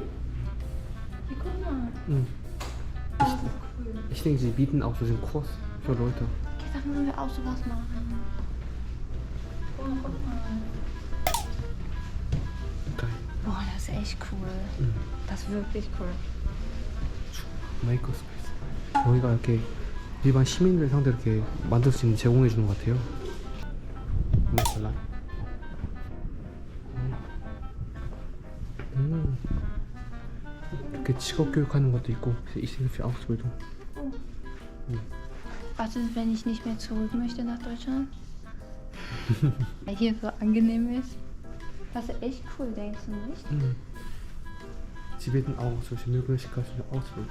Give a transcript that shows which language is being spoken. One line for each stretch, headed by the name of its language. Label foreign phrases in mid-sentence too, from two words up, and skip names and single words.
German: Hier, guck mal. Das ist cool. Ich denke, sie bieten auch so einen Kurs für Leute. Okay, dann wollen wir auch sowas machen. Oh, guck mal. Geil. Boah, das ist echt cool. Das ist wirklich cool.
Korean: 메이커스페이스. 여기가 이렇게 일반 시민들 상대로 이렇게 만들 수 있는 제공해 주는 것 같아요. 잘라. 이렇게 직업 교육하는 것도 있고,
German: ich denke für Ausbildung. Was ist, wenn ich nicht mehr zurück möchte nach Deutschland? Weil hier so angenehm ist. Das ist echt cool, denkst du nicht? Sie bieten auch solche Möglichkeiten für Ausbildung.